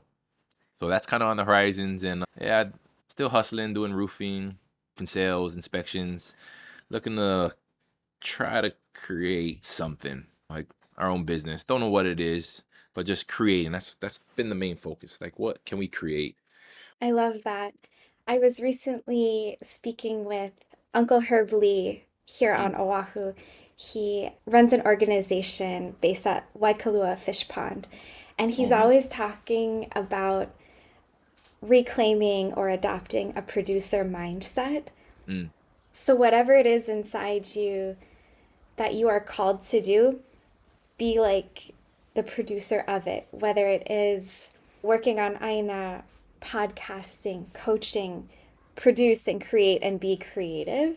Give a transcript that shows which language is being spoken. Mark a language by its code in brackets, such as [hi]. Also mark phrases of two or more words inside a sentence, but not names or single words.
[en] So that's kind of on the horizons. And yeah, still hustling, doing roofing and sales, inspections, looking to try to create something like our own business. Don't know what it is, but just creating. That's been the main focus. Like, what can we create? I love that. I was recently speaking with Uncle Herb Lee here on Mm. Oʻahu. He runs an organization based at Waikalua Fish Pond, and he's Oh, always talking about reclaiming or adopting a producer mindset. mm, So, whatever it is inside you that you are called to do, be like the producer of it, whether it is working on ʻāina, podcasting, coaching, produce and create and be creative.